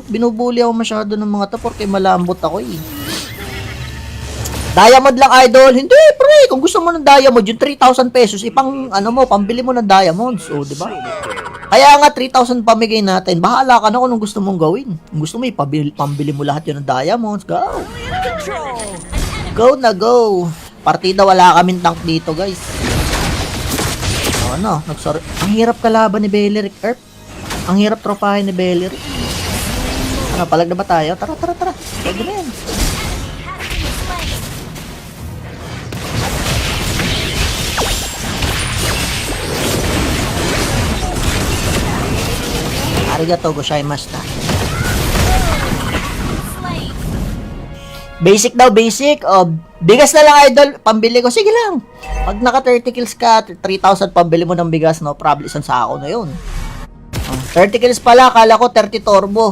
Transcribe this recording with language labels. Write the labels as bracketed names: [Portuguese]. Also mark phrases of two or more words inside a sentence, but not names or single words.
[Filipino] Binubuli ako masyado ng mga to porque malambot ako eh. Diamond lang, idol. Hindi, pre. Kung gusto mo ng diamond, yung 3,000 pesos, ipang, ano mo, pambili mo ng diamonds. O, di ba? Kaya nga, 3,000 pamigay natin. Bahala ka na kung anong gusto mong gawin. Kung gusto mo, pambili mo lahat yun ng diamonds. Go. Go na go. Partida, wala kaming tank dito, guys. O, ano? Ang hirap kalaban ni Beleric, Earth. Ang hirap tropahin ni Beleric. Ano, palag na ba tayo? Tara. Pwede na yan. [Japanese] ありがとうございました. [Filipino] Basic daw, basic. O, bigas na lang, idol. Pambili ko. Sige lang. Pag naka 30 kills ka, 3,000 pambili mo ng bigas, [English] no problem. [Filipino] Isang sako na yun. 30 kills pala. Akala ko 30 turbo.